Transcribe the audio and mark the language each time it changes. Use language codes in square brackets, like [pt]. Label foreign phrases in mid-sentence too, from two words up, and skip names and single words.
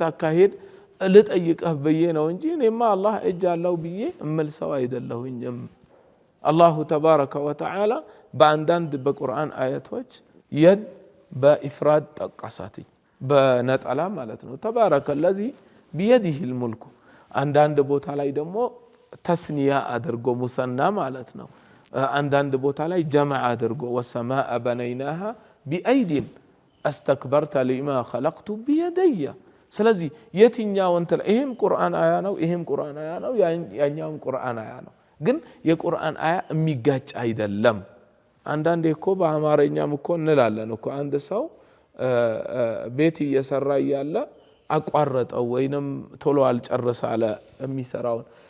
[am] አካሄድ ልጠይቅህ በየ ነው እንጂ እኔማ አላህ እጅ አለው በየ እመልሰው አይደለሁኝም አላሁ ተባረከ ወተዓላ በአንዳንድ በቁርአን አያቶች የድ በኢፍራድ ጠቀሳት በነጠላ ማለት ነው [ar] تبارك الذي بيده الملك [am] አንዳንድ ቦታ ላይ ደግሞ ተስኒያ አድርጎ ሙሰና ማለት ነው አንዳንድ ቦታ ላይ ጀማዓ አድርጎ [ar] والسماء بنيناها بأيد استكبرت لما خلقت بيدي [am] ስለዚህ የትኛው እንትን ይሄም ቁርአን አያ ነው ይሄም ቁርአን አያ ነው ያኛውም ቁርአን አያ ነው ግን የቁርአን አያ የሚጋጭ አይደለም አንዳንዴ እኮ በአማርኛም እኮ እንላለን እኮ አንድ ሰው ቤት እየሰራ ያለ አቋረጠው ወይንም ቶሎ አልጨረሰ አለ የሚሰራው